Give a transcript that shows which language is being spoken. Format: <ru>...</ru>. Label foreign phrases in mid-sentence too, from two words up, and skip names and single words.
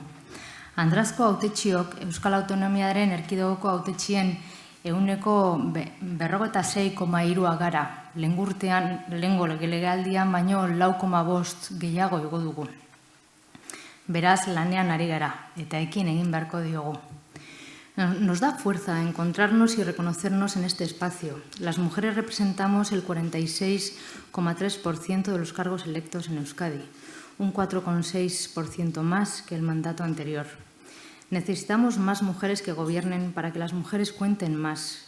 <eu>Andrazko hautetxiok Euskal Autonomiaren Erkidegoko hautetxien 46,3 gara. Lehengo legealdian baino 4,5 gehiago igo dugu. Beraz, lanean ari gara eta ekin egin beharko diogu.</eu> <es>Nos da fuerza encontrarnos y reconocernos en este espacio. Las mujeres representamos el 46,3% de los cargos electos en Euskadi, un 4,6% más que el mandato anterior. Necesitamos más mujeres que gobiernen para que las mujeres cuenten más.</es>